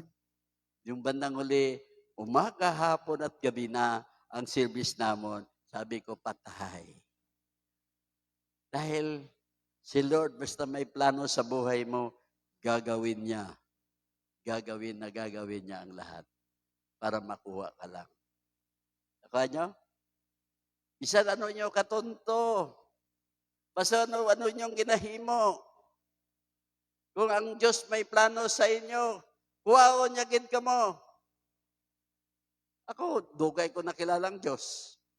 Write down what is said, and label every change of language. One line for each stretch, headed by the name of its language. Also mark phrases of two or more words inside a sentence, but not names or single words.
Filipino: Yung bandang huli, umaga, hapon at gabi na ang service namon. Sabi ko, patay. Dahil si Lord, basta may plano sa buhay mo, gagawin niya. Gagawin niya ang lahat para makuha ka lang. Nakuha nyo?
Hiligaynon: Bisan ano nyo katunto. Basta ano nyo ginahimo. Kung ang Diyos may plano sa inyo, kuwaon niya gid ka mo. Ako, dugay ko nakilalang Diyos.